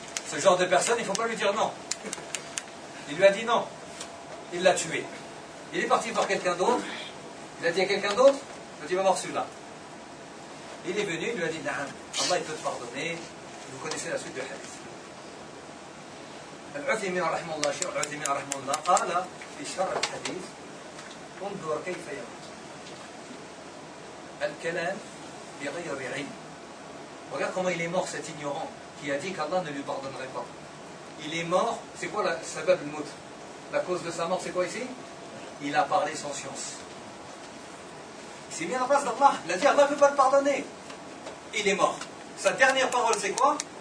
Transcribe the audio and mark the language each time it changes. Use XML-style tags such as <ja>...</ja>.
<fr>Ce genre de personne, il ne faut pas lui dire non. Il lui a dit non. Il l'a tué. Il est parti voir quelqu'un d'autre. Il a dit à quelqu'un d'autre, il a dit va voir celui-là. Il est venu, il lui a dit non. Allah il peut te pardonner. Vous connaissez la suite du hadith.</fr> <ar>العثيمين رحمه الله شيخ العثيمين رحمه الله قال في شرح الحديث انظر كيف يموت الكلام بغير علم.</ar> <fr>Regarde comment il est mort cet ignorant qui a dit qu'Allah ne lui pardonnerait pas. Il est mort, c'est quoi la sabab al-mout? La cause de sa mort, c'est quoi ici? Il a parlé sans science. Il s'est mis à la place d'Allah. Il a dit Allah ne peut pas le pardonner. Il est mort. Sa dernière parole, c'est quoi?</fr>